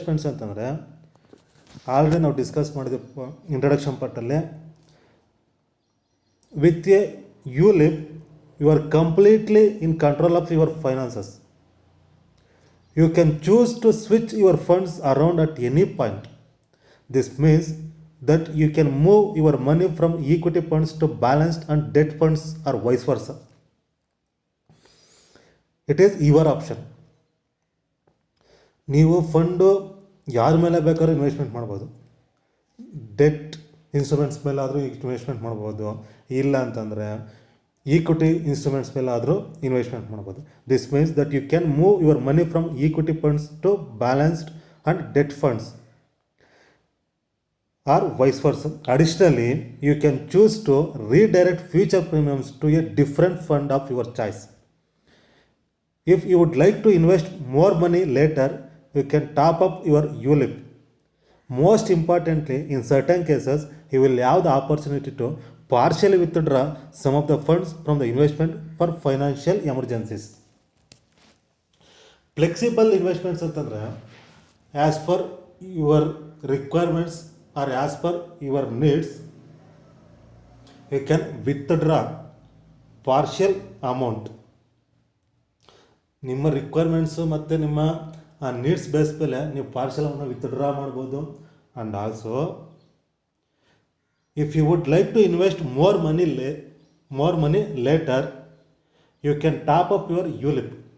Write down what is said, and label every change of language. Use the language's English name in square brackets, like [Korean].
[Kannada] ಅಂತಂದರೆ ಆಲ್ರೆಡಿ ನಾವು ಡಿಸ್ಕಸ್ ಮಾಡಿದ್ವಿ introduction ಪಾರ್ಟಲ್ಲಿ. [English] With a ULIP you are completely in control of your finances. You can choose to switch your funds around at any point. This means that you can move your money from equity funds to balanced and debt funds or vice versa. It is your option. [Kannada] ನೀವು fund ಯಾರ ಮೇಲೆ ಬೇಕಾದ್ರೂ investment ಮಾಡ್ಬೋದು. Debt instruments ಮೇಲೆ ಆದರೂ investment ಮಾಡ್ಬೋದು, ಇಲ್ಲ ಅಂತಂದರೆ ಈಕ್ವಿಟಿ ಇನ್ಸ್ಟ್ರೂಮೆಂಟ್ಸ್ ಮೇಲೆ ಆದರೂ ಇನ್ವೆಸ್ಟ್ಮೆಂಟ್ ಮಾಡ್ಬೋದು. [English] This means that you can move your money from equity funds to balanced and debt funds or vice versa. Additionally you can choose to redirect future premiums to a different fund of your choice. If you would like to invest more money later, you can top up your ULIP. Most importantly, in certain cases, you will have the opportunity to partially withdraw some of the funds from the investment for financial emergencies. Flexible investments ಅಂತಂದರೆ as per your requirements or as per your needs, you can withdraw partial amount. [Kannada] ನಿಮ್ಮ requirements ಮತ್ತು ನಿಮ್ಮ needs base ಮೇಲೆ ನೀವು partial ಅಮೌಂಟ್ನ withdraw ಮಾಡ್ಬೋದು. [English] And also if you would like to invest more money later, you can top up your ULIP.